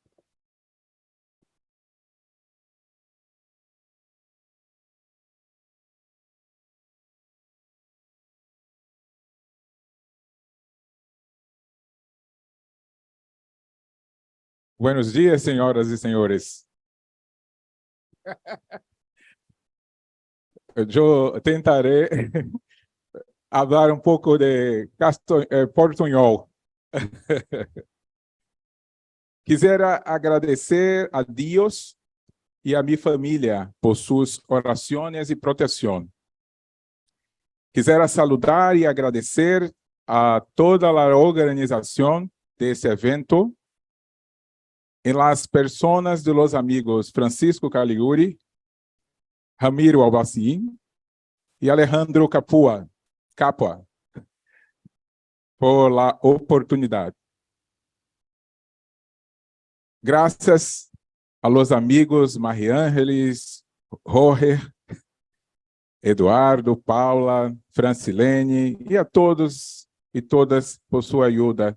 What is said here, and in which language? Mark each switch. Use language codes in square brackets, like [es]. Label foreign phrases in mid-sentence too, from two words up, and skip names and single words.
[es] Buenos dias, [pt] senhoras e senhores. Eu tentarei falar pouco de portunhol. Quisiera agradecer a Deus e a minha família por suas orações e proteção. [es] Quisiera saludar [pt] e agradecer a toda a organização desse evento, [es] em las personas de los amigos Francisco Caliuri, Ramiro Albacín e Alejandro Capua, por la oportunidade. [pt] Graças [es] a los amigos [pt] Maria Ángeles, Jorge, Eduardo, Paula, Francilene e a todos e todas por sua ajuda.